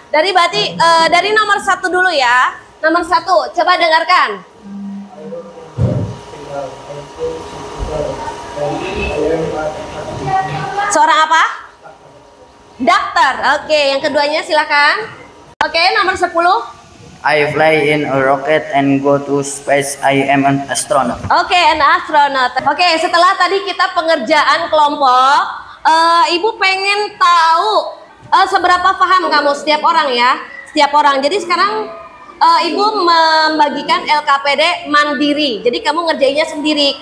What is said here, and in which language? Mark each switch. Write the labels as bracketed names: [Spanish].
[Indonesian] Dari nomor 1 dulu ya. Nomor 1, coba dengarkan. Seorang apa? Dokter. Oke, yang keduanya silakan. Oke, nomor 10. [English] I fly in a rocket and go to space. I am an astronaut. Oke, an astronaut. [Indonesian] Oke, setelah tadi kita pengerjaan kelompok, Ibu pengen tahu seberapa paham kamu setiap orang ya, setiap orang. Jadi sekarang Ibu membagikan LKPD mandiri. Jadi kamu ngerjainnya sendiri.